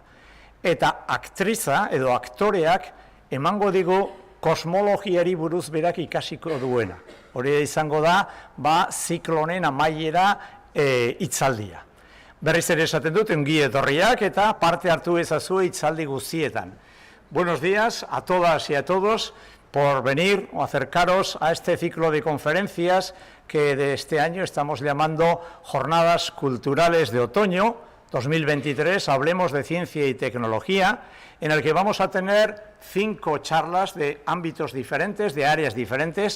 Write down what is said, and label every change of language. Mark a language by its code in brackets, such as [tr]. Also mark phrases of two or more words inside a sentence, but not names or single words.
[eu] Eta aktriza edo aktoreak emango digu kosmologiari buruz berak ikasiko duena. Hori izango da, ziklonen amaiera hitzaldia. Berriz ere esaten dut, ongi etorriak eta parte hartu ezazue hitzaldi guztietan. [es] Buenos días a todas y a todos por venir o acercaros a este ciclo de conferencias que de este año estamos llamando Jornadas Culturales de Otoño 2023, hablemos de ciencia y tecnología, en el que vamos a tener 5 charlas de ámbitos diferentes, de áreas diferentes.